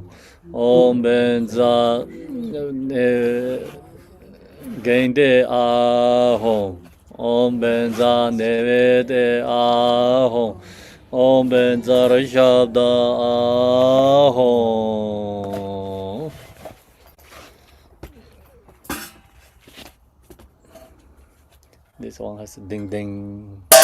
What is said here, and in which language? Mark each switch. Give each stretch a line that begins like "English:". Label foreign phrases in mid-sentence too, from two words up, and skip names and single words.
Tibetan: ཨོཾ་བཛྲ་གནྡྷེ་ཨཱཿཧཱུྃ. ཨོཾ་བཛྲ་ནཻ་ཝི་དྱ་ཨཱཿཧཱུྃ. ཨོཾ་བཛྲ་ཤབྡ་ཨཱཿཧཱུྃ.
English: This one has a ding ding.